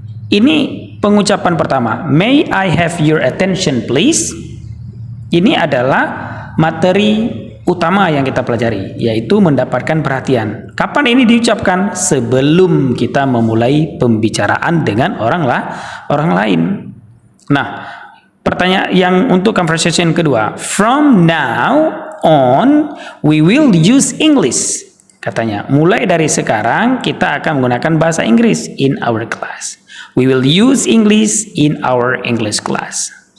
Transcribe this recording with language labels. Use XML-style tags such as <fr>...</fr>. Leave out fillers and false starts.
<en>Ini pengucapan pertama, may I have your attention please.</en> <id>Ini adalah materi utama yang kita pelajari, yaitu mendapatkan perhatian. Kapan ini diucapkan? Sebelum kita memulai pembicaraan dengan orang lain.</id> <en>Nah, pertanyaan yang untuk conversation kedua, from now on we will use English.</en> <id>Katanya, mulai dari sekarang kita akan menggunakan bahasa Inggris in our class.</id> <en>We will use English in our English class.</en>